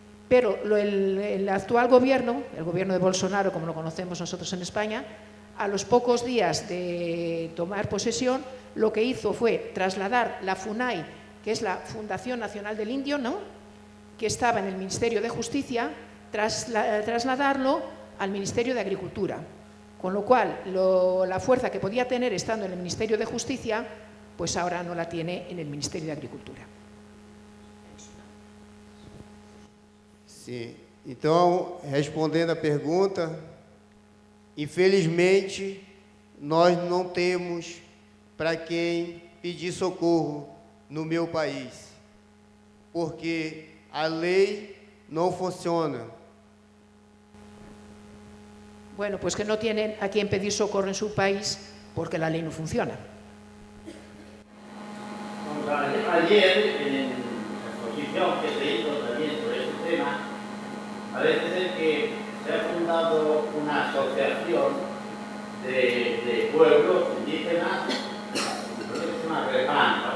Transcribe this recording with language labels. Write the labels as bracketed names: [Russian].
[Spanish] Pero el actual gobierno, el gobierno de Bolsonaro, como lo conocemos nosotros en España, a los pocos días de tomar posesión, lo que hizo fue trasladar la FUNAI, que es la Fundación Nacional del Indio, ¿no?, que estaba en el Ministerio de Justicia, trasladarlo al Ministerio de Agricultura. Con lo cual, la fuerza que podía tener estando en el Ministerio de Justicia, pues ahora no la tiene en el Ministerio de Agricultura. [Portuguese] Sim. Então, respondendo a pergunta, infelizmente, nós não temos para quem pedir socorro no meu país, porque a lei não funciona. [Spanish] Bueno, pues que no tienen a quien pedir socorro en su país porque la ley no funciona. Ayer, en la exposición que se hizo también sobre este tema, parece ser que se ha fundado una asociación de pueblos indígenas, creo que se llama REPAN,